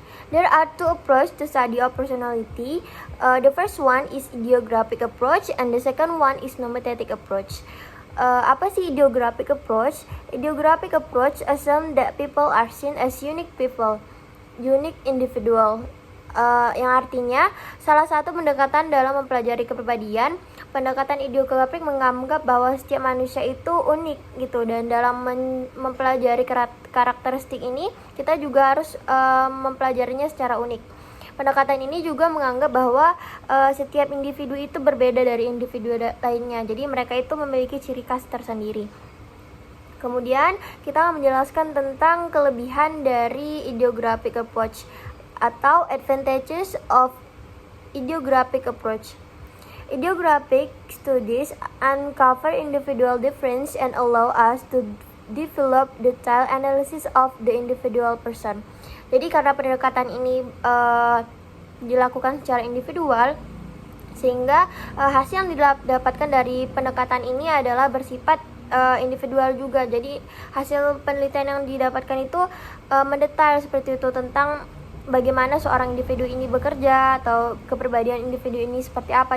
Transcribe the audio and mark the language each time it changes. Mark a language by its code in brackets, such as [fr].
[en] There are two approaches to study of personality. The first one is ideographic approach and the second one is nomothetic approach. [id] Apa sih [en] ideographic approach? Ideographic approach assume that people are seen as unique people, unique individual. [id] Yang artinya salah satu pendekatan dalam mempelajari kepribadian. Pendekatan ideograpik menganggap bahwa setiap manusia itu unik gitu, dan dalam mempelajari karakteristik ini kita juga harus mempelajarinya secara unik. Pendekatan ini juga menganggap bahwa setiap individu itu berbeda dari individu lainnya, jadi mereka itu memiliki ciri khas tersendiri. Kemudian kita akan menjelaskan tentang kelebihan dari ideographic approach atau advantages of ideographic approach. [en] Ideographic studies uncover individual difference and allow us to develop detailed analysis of the individual person. [id] Jadi karena pendekatan ini dilakukan secara individual, sehingga hasil yang didapatkan dari pendekatan ini adalah bersifat individual juga. Jadi hasil penelitian yang didapatkan itu mendetail seperti itu tentang bagaimana seorang individu ini bekerja atau kepribadian individu ini seperti apa.